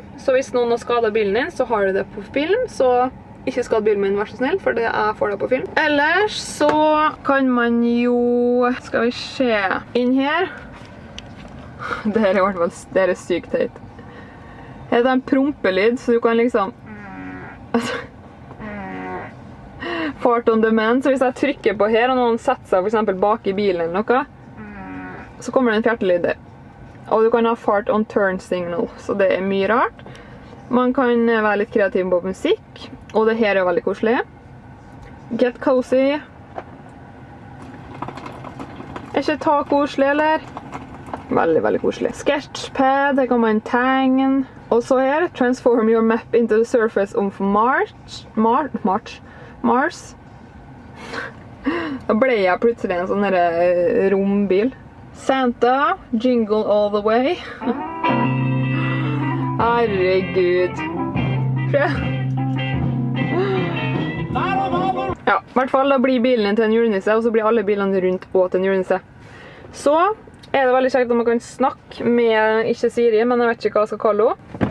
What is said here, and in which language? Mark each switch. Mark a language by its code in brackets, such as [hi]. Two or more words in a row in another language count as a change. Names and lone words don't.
[no] Så hvis noen har skadet bilen din, så har du det på film. Så ikke skad bilen min, vær så snill, for jeg får det på film. Ellers så kan man jo... Skal vi se inn her. Det her er i hvert fall det er sykt teit. Det er en prompelyd, så du kan liksom [en] fart on demand. [no] Så hvis jeg trykker på her, og noen setter seg for eksempel bak i bilen eller noe, så kommer det en fjertelyd der. Og du kan ha [en] fart on turn signal, [no] så det er mye rart. Man kan være litt kreativ på musikk, og det her er veldig koselig. [en] Get cozy. [no] Er ikke ta koselig, eller? Veldig, veldig koselig. Sketchpad, det kan man tegne. Og så her, [en] transform your map into the surface of Mars. [no] Da ble jeg plutselig en sånn rombil. [en] Santa, jingle all the way. [no] Herregud. Ja, i hvert fall da blir bilen til en julenisse, og så blir alle bilene rundt og til en julenisse. Så er det veldig kjekt om man kan snakke med, ikke Siri, men jeg vet ikke hva jeg skal kalle henne.